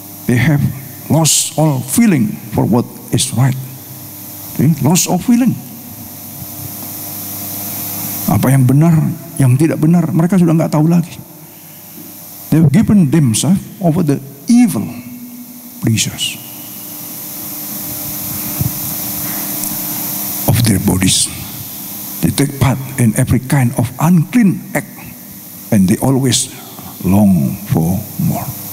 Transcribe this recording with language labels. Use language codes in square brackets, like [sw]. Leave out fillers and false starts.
[en] They have lost all feeling for what is right. Loss of feeling. [id] Apa yang benar, yang tidak benar, mereka sudah nggak tahu lagi. [en] They've given themselves over the evil pleasures of their bodies. They take part in every kind of unclean act, and they always long for more.